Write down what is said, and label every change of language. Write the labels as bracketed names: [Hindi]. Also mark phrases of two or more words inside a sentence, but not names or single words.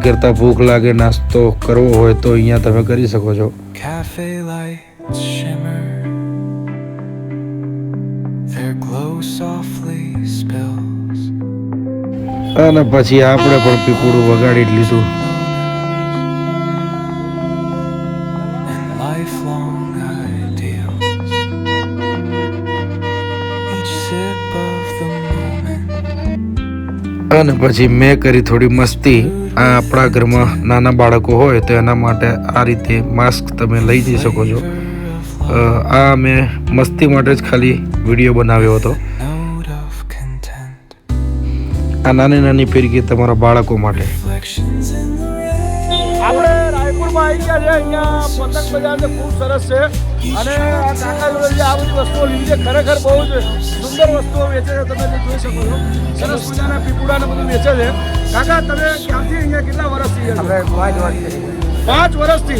[Gujarati] કરતા ભૂખ લાગે, નાસ્તો કરવો હોય તો અહીંયા તમે કરી શકો છો. [English] Cafe lights shimmer, their glow softly spills. [Gujarati] અને પછી આપણે પણ પીપુડું વગાડી જ લીધું. [English] And lifelong ideals. Each sip of the moment. [Gujarati] અને પછી મેં કરી થોડી મસ્તી. આ આપણા ઘરમાં નાના બાળકો હોય તો એના માટે આ રીતે માસ્ક તમે લઈ જઈ શકો છો. આ મેં મસ્તી માટે જ ખાલી વિડીયો બનાવ્યો હતો. [English] Note of content. [Gujarati] આ નાની નાની ફિરકી તમારા બાળકો માટે. [English] Reflections in the rain. [Gujarati] આપણે રાયપુરમાં આવી ગયા છે. અહીંયા પતંગ બજાર છે, ખૂબ સરસ છે. અને આ કાકા જોડે જે આ બધી વસ્તુઓ લીધી છે, ખરેખર બહુ જ સુંદર વસ્તુઓ વેચે છે. તમે જે જોઈ શકો છો, સરસ મજાના પીપુડા ને બધું વેચે છે. કાકા, તમે ક્યાંથી અહીંયા કેટલા વર્ષથી છે? 5 વર્ષથી.